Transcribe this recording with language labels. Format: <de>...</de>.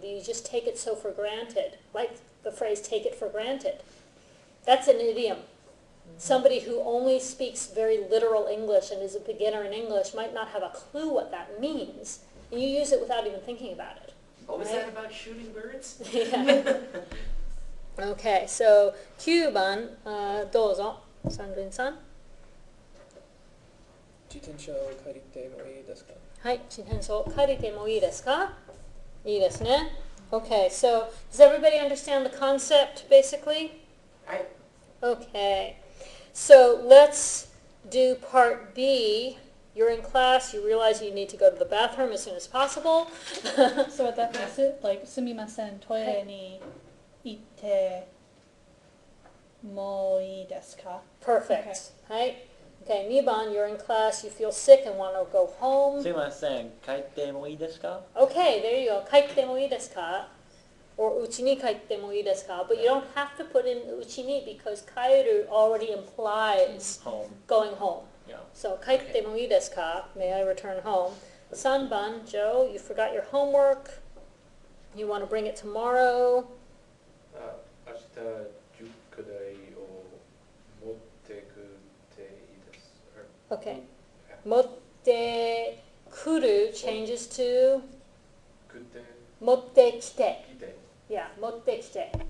<en>You just take it so for granted, like the phrase "take it for granted." That's an idiom. Somebody who only speaks very literal English and is a beginner in English might not have a clue what that means. And you use it without even thinking about it. What was Right? that about shooting birds? Yeah.</en> <ja>Okay, so 9番、どうぞ、サンドリンさん。自転車を借りてもいいですか？はい、自転車を借りてもいいですか？いいですね。</ja> <en>Okay, so does everybody understand the concept basically? I Okay, so let's do part B. You're in class, you realize you need to go to the bathroom as soon as possible. So what that means is, like,</en> <ja>すみません、トイレに行ってもいいですか?</ja> <en>Perfect. Right? Okay, 2番, you're in class, you feel sick and want to go home.</en> <ja>すいません、帰ってもいいですか?</ja> <en>Okay, there you go.</en> <ja>帰ってもいいですか?</ja> <en>Or</en> <ja>家に帰ってもいいですか?</ja> <en>But you don't have to put in 家に because 帰る already implies Home. going home. Yeah. So 帰ってもいいですか? May I return home? 3番, Joe, you forgot your homework. You want to bring it tomorrow.</en> <ja>明日塾代を持ってくていいです。</ja> <en>Okay. 持ってくる changes to</en> <ja>くて持ってきて. きて Yeah, 持ってきて.</ja>